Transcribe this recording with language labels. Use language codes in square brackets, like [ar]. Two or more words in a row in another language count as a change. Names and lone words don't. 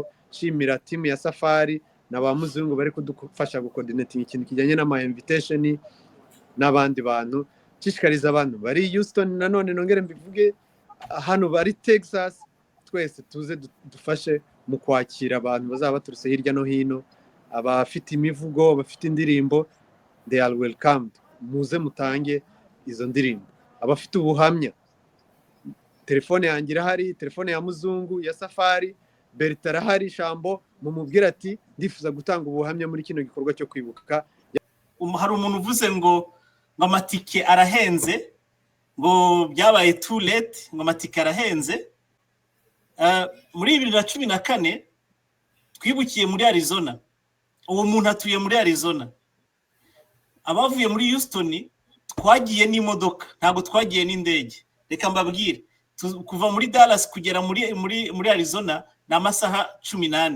[rw] Shimira timu ya Safari na ba Muzungu bari kudufasha gucoordinating ikintu kijyanye n'ama invitation n'abandi bantu. Nshishikariza abantu bari Houston, nanone nongere mbivuge, hano bari Texas, twese tuze dufashe mu kwakira abantu bazaba baturutse hirya no hino, abafite imivugo, abafite indirimbo, [en] they are welcomed. [rw] Muze mutange izo ndirimbo. Abafite ubuhamya, telefone yanjye irahari, telefone ya Muzungu, ya Safari, Berta arahari, Shambo, mumubwira ati ndifuza gutanga ubuhamya muri kino gikorwa cyo kwibuka. Hari umuntu uvuze ngo amatike arahenze, ngo byabaye [en] too late, [rw] ngo amatike arahenze. Muri 2014 twibukiye muri Arizona, uwo muntu atuye muri Arizona. Abavuye muri Houston twagiye n'imodoka, ntabwo twagiye n'indege. Reka mbabwire, kuva muri Dallas kugera muri Arizona na amasaha 18.